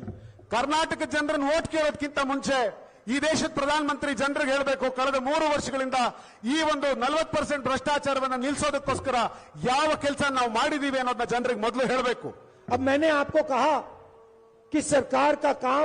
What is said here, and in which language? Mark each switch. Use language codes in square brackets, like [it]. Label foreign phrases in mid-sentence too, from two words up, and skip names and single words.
[kn] ಕರ್ನಾಟಕ ಜನರನ್ನು ವೋಟ್ ಕೇಳೋದಕ್ಕಿಂತ ಮುಂಚೆ ಈ ದೇಶದ ಪ್ರಧಾನಮಂತ್ರಿ ಜನರಿಗೆ ಹೇಳಬೇಕು, ಕಳೆದ 3 ವರ್ಷಗಳಿಂದ ಈ ಒಂದು 40% ಭ್ರಷ್ಟಾಚಾರವನ್ನ ನಿಲ್ಲಿಸೋದಕ್ಕೋಸ್ಕರ ಯಾವ ಕೆಲಸ ನಾವು ಮಾಡಿದೀವಿ ಅನ್ನೋದನ್ನ ಜನರಿಗೆ ಮೊದಲು ಹೇಳಬೇಕು. [hi] अब मैंने आपको कहा कि सरकार का काम